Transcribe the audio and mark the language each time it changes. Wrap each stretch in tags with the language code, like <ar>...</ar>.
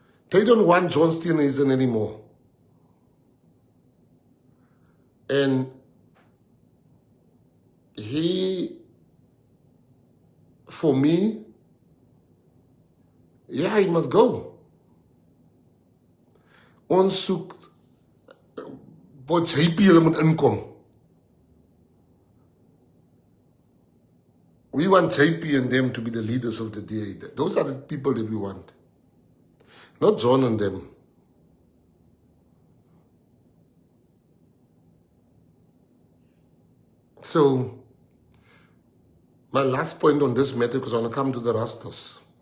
<en>They don't want John Steenhuisen anymore. And he, for me, yeah, he must go.</en> <af>Ons soek wat JP hulle moet inkom.</af> <en>We want JP and them to be the leaders of the DA. Those are the people that we want. Not John and them. So, my last point on this matter, because I want to come to the Rastas.</en>